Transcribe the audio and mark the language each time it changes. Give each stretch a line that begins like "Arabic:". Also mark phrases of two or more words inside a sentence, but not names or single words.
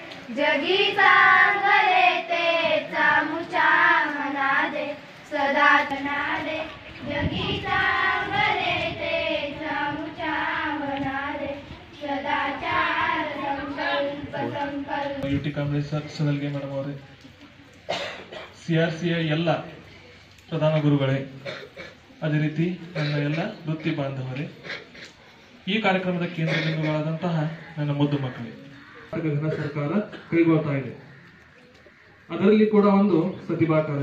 Marathi: जगी चांगले ते चामुच्या मना दे सदा तना दे जगी चांगले ते चामुच्या मना दे सदाचार संकल्प संकल्प
Kannada: यूटी कांबळे सर सदलगे ಮೇಡಮ್ ಅವರೇ ಸಿಆರ್ಸಿಯ ಎಲ್ಲ ಪ್ರಧಾನ ಗುರುಗಳೇ ಅದೇ ರೀತಿ ನನ್ನ ಎಲ್ಲ ವೃತ್ತಿ ಬಾಂಧವರೇ ಈ ಕಾರ್ಯಕ್ರಮದ ಕೇಂದ್ರ ಬಿಂದುಗಳಾದಂತಹ ನನ್ನ ಮುದ್ದು ಮಕ್ಕಳೇ ಘನ ಸರ್ಕಾರ ಕೈಗೊಳ್ತಾ ಇದೆ ಅದರಲ್ಲಿ ಕೂಡ ಒಂದು ಪ್ರತಿಭಾ